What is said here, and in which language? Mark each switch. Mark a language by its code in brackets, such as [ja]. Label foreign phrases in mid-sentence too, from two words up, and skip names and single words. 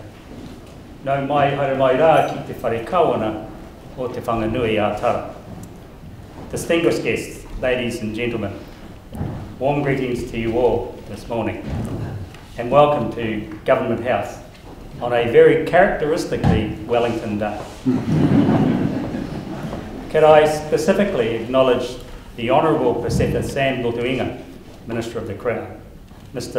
[mi] Nau mai haere mai rā ki te whare kawana o te whanganui a Tara. [en] Distinguished guests, ladies and gentlemen, warm greetings to you all this morning and welcome to Government House on a very characteristically Wellington day. Could I specifically acknowledge the Honourable Paseta Sam Lotuinga, Minister of the Crown, Mr.